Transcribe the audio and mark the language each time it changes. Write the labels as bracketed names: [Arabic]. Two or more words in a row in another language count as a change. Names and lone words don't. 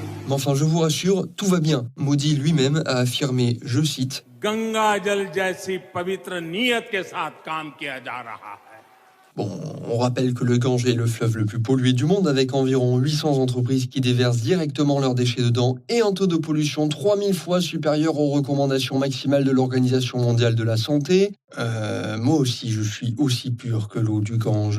[French] Mais enfin, je vous rassure, tout va bien. Modi lui-même a affirmé, je cite, [Hindi] गंगा जल जैसी पवित्र नियत के साथ काम किया जा रहा है. [French] Bon, on rappelle que le Gange est le fleuve le plus pollué du monde avec environ 800 entreprises qui déversent directement leurs déchets dedans et un taux de pollution 3000 fois supérieur aux recommandations maximales de l'Organisation mondiale de la santé. Moi aussi, je suis aussi pur que l'eau du Gange.